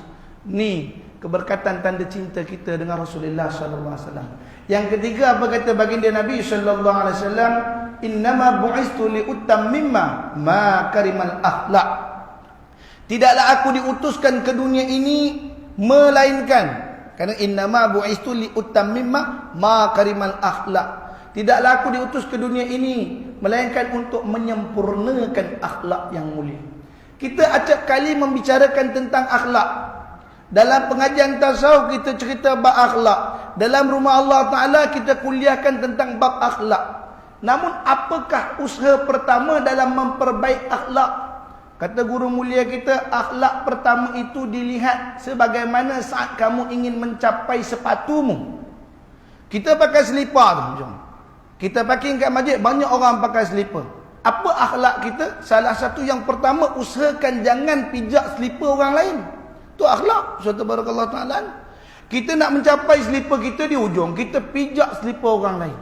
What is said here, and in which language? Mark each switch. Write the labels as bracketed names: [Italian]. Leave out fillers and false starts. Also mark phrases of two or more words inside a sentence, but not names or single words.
[Malay] Ni keberkatan tanda cinta kita dengan Rasulullah [Arabic] صلى الله عليه وسلم. [Malay] Yang ketiga, apa kata baginda Nabi [Arabic] صلى الله عليه وسلم? إنما بعثت لأتمم مكارم الأخلاق. [Malay] Tidaklah aku diutuskan ke dunia ini melainkan, kerana [Arabic] إنما بعثت لأتمم مكارم الأخلاق. [Malay] Tidaklah aku diutus ke dunia ini melainkan untuk menyempurnakan akhlak yang mulia. Kita acap kali membicarakan tentang akhlak. Dalam pengajian tasawuf kita cerita bab akhlak. Dalam rumah [Arabic] الله تعالى [Malay] kita kuliahkan tentang bab akhlak. Namun apakah usaha pertama dalam memperbaik akhlak? Kata guru mulia kita, akhlak pertama itu dilihat sebagaimana saat kamu ingin mencapai sepatumu. Kita pakai selipar tu, jom. Kita parking kat masjid, banyak orang pakai selipar. Apa akhlak kita? Salah satu yang pertama, usahakan jangan pijak selipar orang lain. Itu akhlak. Suatu [Arabic] بارك الله تعالى. [Malay] Kita nak mencapai selipar kita di hujung, kita pijak selipar orang lain.